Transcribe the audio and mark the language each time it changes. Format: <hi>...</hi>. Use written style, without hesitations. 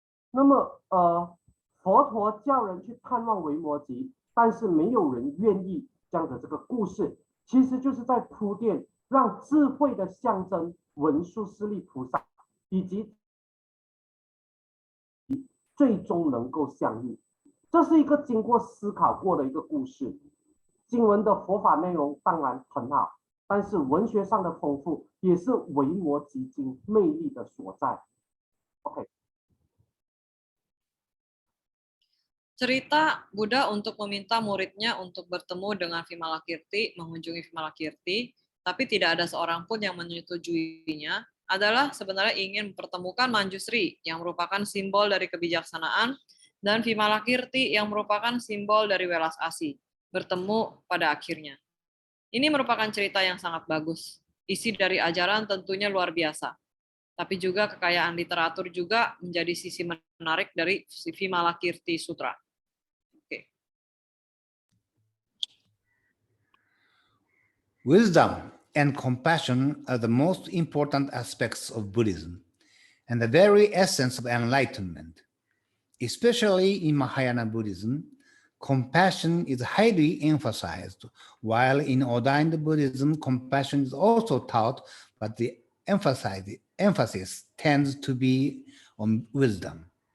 <zh>那么佛陀叫人去探望维摩诘，但是没有人愿意这样的这个故事，其实就是在铺垫，让智慧的象征文殊师利菩萨以及最终能够相遇。这是一个经过思考过的一个故事。经文的佛法内容当然很好，但是文学上的丰富也是维摩诘经魅力的所在。 OK。</zh> <id>Cerita Buddha untuk meminta muridnya untuk bertemu dengan Vimalakirti, mengunjungi Vimalakirti, tapi tidak ada seorang pun yang menyetujuinya, adalah sebenarnya ingin mempertemukan Manjusri, yang merupakan simbol dari kebijaksanaan, dan Vimalakirti, yang merupakan simbol dari welas asih, bertemu pada akhirnya. Ini merupakan cerita yang sangat bagus. Isi dari ajaran tentunya luar biasa. Tapi juga kekayaan literatur juga menjadi sisi menarik dari Vimalakirti Sutra.</id> <en>Wisdom and compassion are the most important aspects of Buddhism and the very essence of enlightenment. Especially in Mahayana Buddhism, compassion is highly emphasized, while in ordained Buddhism, compassion is also taught, but the emphasis tends to be on wisdom.</en>